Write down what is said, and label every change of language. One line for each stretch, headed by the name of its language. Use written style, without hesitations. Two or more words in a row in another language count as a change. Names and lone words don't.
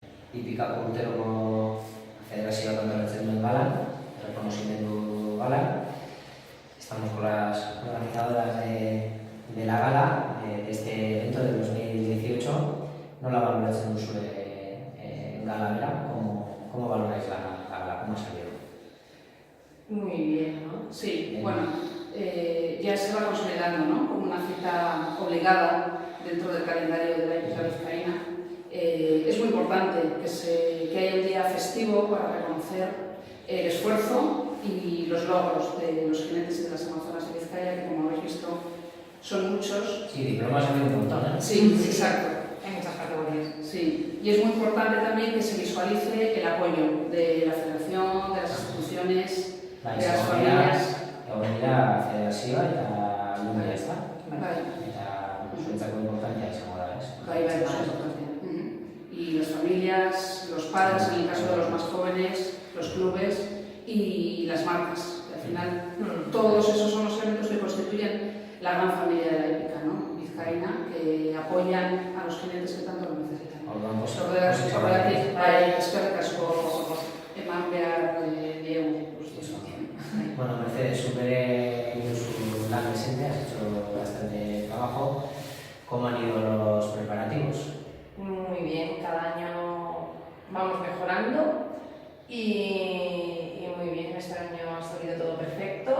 Basque: Ipikako urteroko federazioak antolatzen duen galan,
Spanish: reconocimiento galan. Estamos con las organizadoras de la gala, de este evento de 2018.
Basque: Nola valoratzen duzue gala bera?
Spanish: ¿Cómo valoráis la gala? ¿Cómo ha salido? Muy bien, ¿no? Sí, bien. Bueno, ya se va consolidando, ¿no?, como una cita obligada dentro del calendario de la Hípica Vizcaína. Es muy importante que haya un día festivo para reconocer el esfuerzo y los logros de los jinetes y de las amazonas de Vizcaya, que como habéis visto son muchos. Sí, diplomas hay un montón, ¿eh? Sí, exacto. Hay muchas categorías. Sí, y es muy importante también que se visualice el apoyo de la federación, de las instituciones, de las familias.
Basque: Egoera federazioa eta aldundia, ez da? Bai. Eta zuentzako importantea izango da, ez? Bai, oso importante.
Spanish: Y las familias, los padres, en el caso de los más jóvenes, los clubes y las marcas. Al final, todos esos son los elementos que constituyen la gran familia de la hípica, ¿no?, vizcaína, que apoyan a los jinetes que tanto lo necesitan.
Basque: Horregatik, eskerrik asko eman behar diegu.
Spanish: Bueno, Mercedes, supere su lan presente, has hecho bastante trabajo. ¿Cómo han ido los preparativos? Muy bien, cada año vamos mejorando y muy bien, este año ha salido todo perfecto.